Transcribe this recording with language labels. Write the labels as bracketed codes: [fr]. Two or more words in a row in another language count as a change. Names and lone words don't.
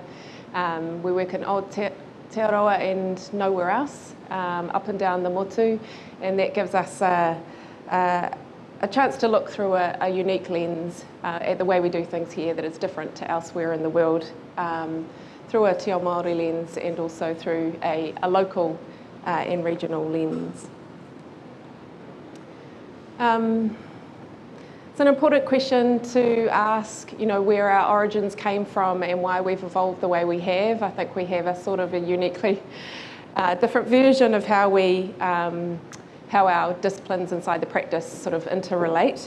[en] We work in Aotearoa and nowhere else, up and down the motu, and that gives us a chance to look through a unique lens at the way we do things here that is different to elsewhere in the world, through a [mi] te ao Māori [en] lens and also through a local and regional lens. It's an important question to ask, where our origins came from and why we've evolved the way we have. I think we have a sort of a uniquely different version of how our disciplines inside the practice sort of interrelate.